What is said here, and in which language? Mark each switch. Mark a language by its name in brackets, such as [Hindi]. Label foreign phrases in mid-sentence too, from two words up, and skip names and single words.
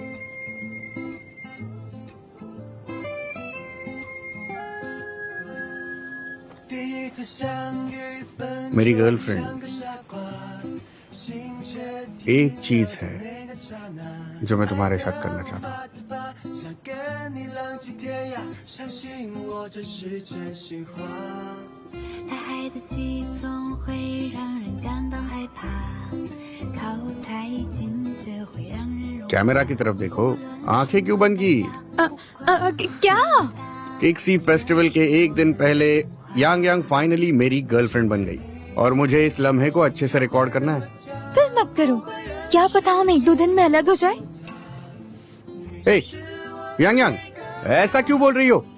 [Hindi] मेरी गर्लफ्रेंड, एक चीज है जो मैं तुम्हारे साथ करना चाहता हूँ. [Chinese] 想跟你浪迹天涯，相信我这是真心话。太嗨的气总会让人感到害怕，靠太近就会让人容易。 [Hindi] कैमरा की तरफ देखो, आंखें क्यों बंद की? क्या? किक्सी फेस्टिवल के एक दिन पहले यांग यांग फाइनली मेरी गर्लफ्रेंड बन गई और मुझे इस लम्हे को अच्छे से रिकॉर्ड करना है. फिर मत करो, क्या पता हम 1-2 दिन में अलग हो जाए. ए, यांग यांग, ऐसा क्यों बोल रही हो?